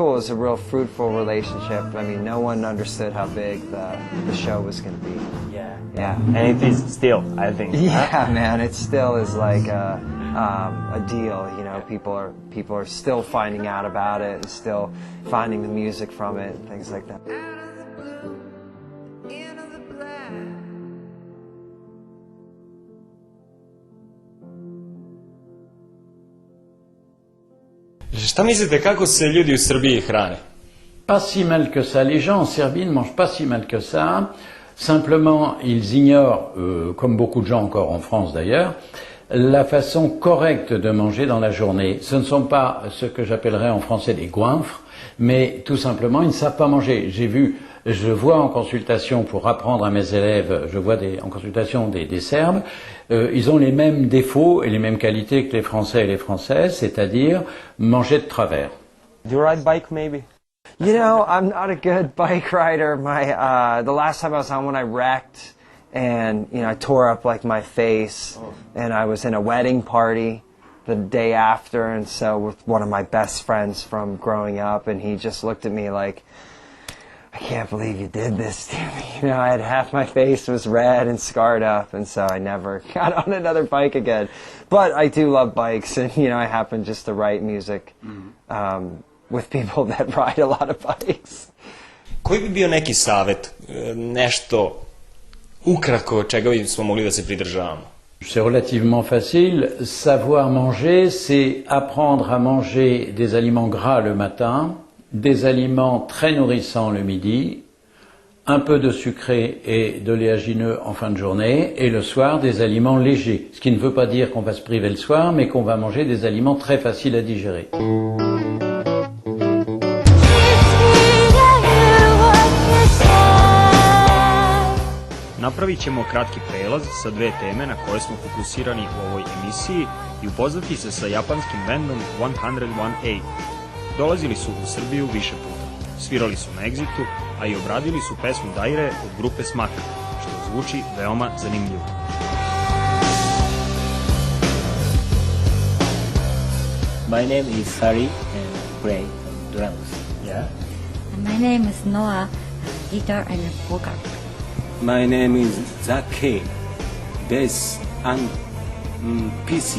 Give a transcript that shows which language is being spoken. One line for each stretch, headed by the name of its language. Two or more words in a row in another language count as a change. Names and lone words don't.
English: It was a real fruitful relationship. I mean, no one understood how big the show was going to be. Yeah. And it is still, I think. Yeah, man. It still is like a deal. You know, people are still finding out about it and still finding the music from it and things like that.
Serbian: Šta mislite kako se ljudi u Srbiji hrane?
French: Pas si mal que ça. Les gens en Serbie ne mangent pas si mal que ça. Simplement, ils ignorent, comme beaucoup de gens encore en France d'ailleurs, la façon correcte de manger dans la journée. Ce ne sont pas ce que j'appellerais en français des goinfres, mais tout simplement, ils ne savent pas manger. Je vois en consultation pour apprendre à mes élèves, en consultation des Serbes, ils ont les mêmes défauts et les mêmes qualités que les Français et les Françaises, c'est-à-dire manger de travers.
English: Do you ride bike maybe? You know, I'm not a good bike rider. The last time I was on one, I wrecked, and you know, I tore up like my face, and I was in a wedding party the day after, and so with one of my best friends from growing up, and he just looked at me like, I can't believe you did this to me. You know, I had half my face was red and scarred up, and so I never got on another bike again. But I do love bikes, and you know, I happen just to write music with people that ride a lot of bikes.
Serbian: Koji bi bio neki savjet, nešto ukratko čega bismo mogli da se pridržavamo?
French: C'est relativement facile. Savoir manger, c'est apprendre à manger des aliments gras le matin, des aliments très nourrissants le midi, un peu de sucré et d'oléagineux en fin de journée, et le soir des aliments légers. Ce qui ne veut pas dire qu'on va se priver le soir, mais qu'on va manger des aliments très faciles à digérer.
Serbian: Napravit ćemo kratki prelaz sa dve teme na koje smo fokusirani u ovoj emisiji i upoznati se sa japanskim bendom 101A. Dolazili su u Srbiju više puta, svirali su na Exitu, a i obradili su pesmu Daire od grupe Smaka, što zvuči veoma zanimljivo.
English: My name is Sari and play drums. Yeah. My name is Noah, guitar and vocal. My name is Zaki, bass and PC.